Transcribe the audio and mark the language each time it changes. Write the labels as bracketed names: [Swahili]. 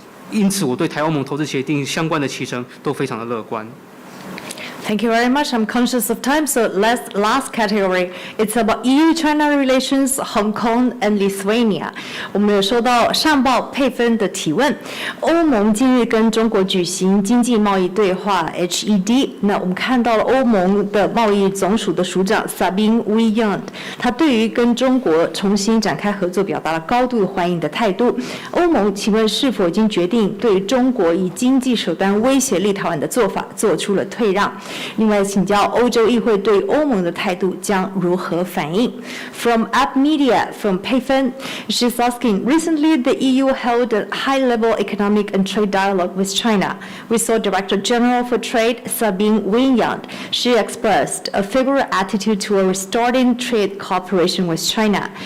[Chinese] 因此我对台欧盟投资协定相关的期程都非常的乐观。 [English] Thank you very much. I'm conscious of time, so last category. It's about EU-China relations, Hong Kong and Lithuania. [Chinese] 我们有收到上报佩芬的提问。欧盟近日跟中国举行经济贸易对话 HED， 那我们看到了欧盟的贸易总署的署长 Sabine Weyand， 他对于跟中国重新展开合作表达了高度欢迎的态度。欧盟请问是否已经决定对中国以经济手段威胁立陶宛的做法做出了退让？另外，请教欧洲议会对欧盟的态度将如何反应 ？ [English] From App Media, from Payfen, she's asking, recently the EU held a high-level economic and trade dialogue with China. We saw Director General for Trade, Sabine Weyand. She expressed a favorable attitude toward restoring trade cooperation with China.